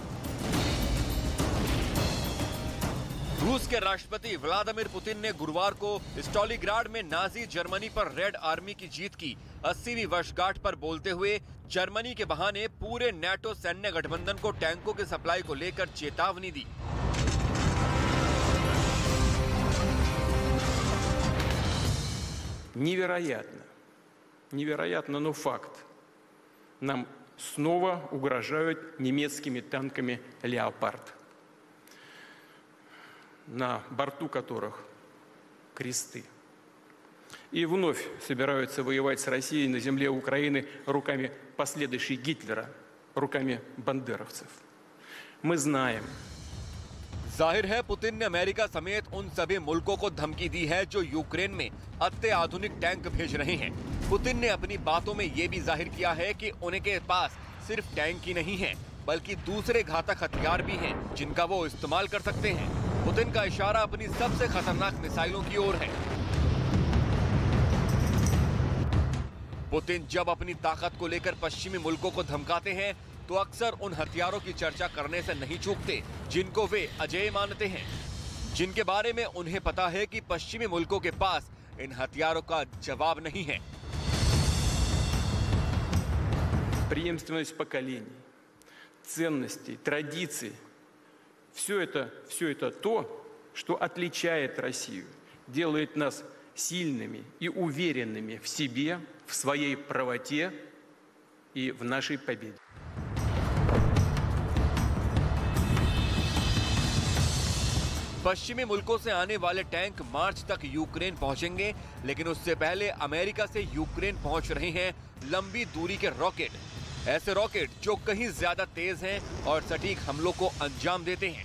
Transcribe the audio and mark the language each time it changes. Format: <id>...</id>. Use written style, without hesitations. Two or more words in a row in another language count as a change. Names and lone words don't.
<hi>रूस के राष्ट्रपति व्लादिमीर पुतिन ने गुरुवार को स्टॉलिग्राड में नाजी जर्मनी पर रेड आर्मी की जीत की 80वीं वर्षगांठ पर बोलते हुए जर्मनी के बहाने पूरे नेटो सैन्य गठबंधन को टैंकों की सप्लाई को लेकर चेतावनी दी।</hi> <ru>Невероятно, но факт. Нам снова угрожают немецкими танками «Леопард», на борту которых кресты. И вновь собираются воевать с Россией на земле Украины руками последующих Гитлера, руками бандеровцев. Мы знаем.</ru> <hi>जाहिर है पुतिन ने अमेरिका समेत उन सभी मुल्कों को धमकी दी है जो यूक्रेन में अत्य आधुनिक टैंक भेज रहे हैं। पुतिन ने अपनी बातों में ये भी जाहिर किया है कि उनके पास सिर्फ टैंक ही नहीं है, बल्कि दूसरे घातक हथियार भी हैं जिनका वो इस्तेमाल कर सकते हैं। पुतिन का इशारा अपनी सबसे खतरनाक मिसाइलों की ओर है। पुतिन जब अपनी ताकत को लेकर पश्चिमी मुल्कों को धमकाते हैं तो अक्सर उन हथियारों की चर्चा करने से नहीं चूकते जिनको वे अजेय मानते हैं, जिनके बारे में उन्हें पता है कि पश्चिमी मुल्कों के पास इन हथियारों का जवाब नहीं है।</hi> <ru>Преемственность поколений, ценностей, традиций – все это то, что отличает Россию, делает нас сильными и уверенными в себе, в своей правоте и в нашей победе.</ru> <hi>पश्चिमी मुल्कों से आने वाले टैंक मार्च तक यूक्रेन पहुंचेंगे, लेकिन उससे पहले अमेरिका से यूक्रेन पहुंच रहे हैं लंबी दूरी के रॉकेट। ऐसे रॉकेट जो कहीं ज्यादा तेज हैं और सटीक हमलों को अंजाम देते हैं।</hi>